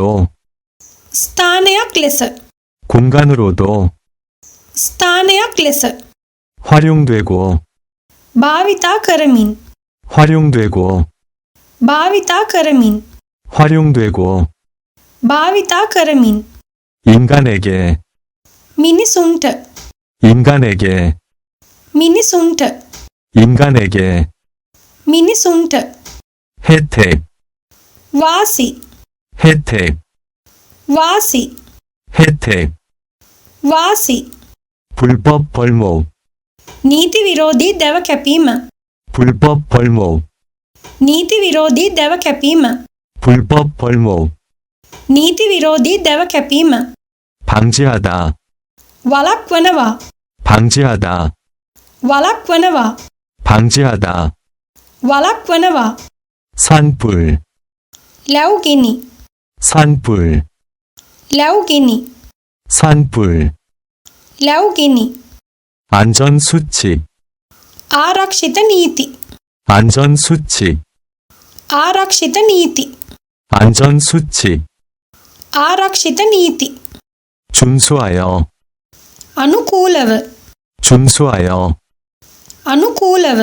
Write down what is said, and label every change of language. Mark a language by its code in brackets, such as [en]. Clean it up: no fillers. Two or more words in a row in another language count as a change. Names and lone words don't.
[si] ස්ථානයක් ලෙස [ko] 공간으로도 [si] ස්ථානයක් ලෙස [ko] 활용되고 [si] භාවිතා කරමින් [ko] 활용되고 [si] භාවිතා කරමින් [ko] 활용되고 [si] භාවිතා කරමින් [ko] 인간에게 [si] මිනිසුන්ට [ko] 인간에게 [si] මිනිසුන්ට [ko] 인간에게 [si] මිනිසුන්ට [ko] 혜택 [si] වාසි [ko] 혜택 [si] වාසි [ko] 혜택 [si] වාසි [ko] 불법 벌목 [si] නීති විරෝධී දැව කැපීම [ko] 불법 벌목 [si] නීති විරෝධී දැව කැපීම [ko] 불법 벌목 [si] නීති විරෝධී දැව කැපීම [ko] 방지하다 [si] වළක්වනවා [ko] 방지하다 [si] වළක්වනවා [ko] 방지하다 [si] වළක්වනවා [ko] 산불 [si] ලැව්ගිනි [ko] 산불 [si] ලැව්ගිනි [ko] 산불 [si] ලැව්ගිනි [ko] 안전수칙 [si] ආරක්ෂිත නීති [ko] 안전수칙 [si] ආරක්ෂිත නීති [ko] 안전수칙 [si] ආරක්ෂිත නීති [ko] 준수하여 [si] අනුකූලව [ko] 준수하여 [si] අනුකූලව